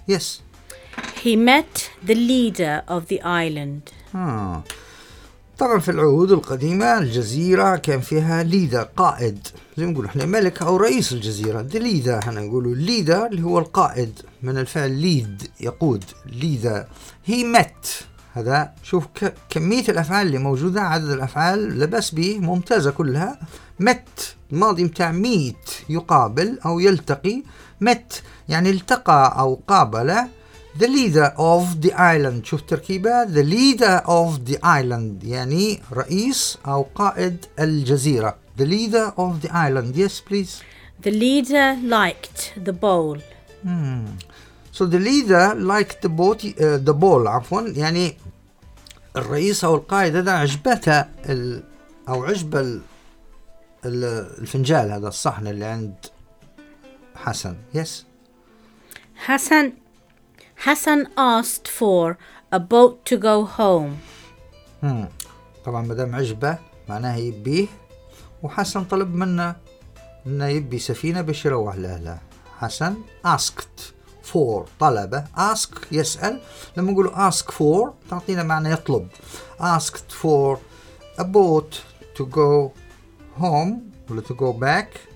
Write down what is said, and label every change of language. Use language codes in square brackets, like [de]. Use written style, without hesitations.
[en] yes he met the leader of the island. [ar] طبعا في العهود القديمة الجزيرة كان فيها ليدر قائد، زي ما نقول احنا ملك او رئيس الجزيرة. the leader احنا نقوله leader اللي هو القائد، من الفعل lead يقود leader. he met هذا، شوف كمية الافعال اللي موجودة، عدد الافعال لبس به ممتازة كلها. met ماضي متاع meet يقابل او يلتقي، met يعني التقى او قابل. [en] The leader of the island، [ar] شوف تركيبة [en] the leader of the island [ar] يعني رئيس أو قائد الجزيرة. [en] the leader of the island. yes please. the leader liked the bowl. So the leader liked the boat the bowl [ar] عفوا، يعني الرئيس أو القائد هذا عجبته أو عجب الفنجال هذا الصحن اللي عند حسن. [en] yes. Hassan asked for a boat to go home. [ar] طبعا مدام عجبه معناه يبيه، وحسن طلب منه انه يبي سفينه باش يروح لاهله. حسن [en] asked for [ar] طلبه، ask يسال، لما نقول ask for تعطينا معنى يطلب. [en] asked for a boat to go home [ar] ولا [en] to go back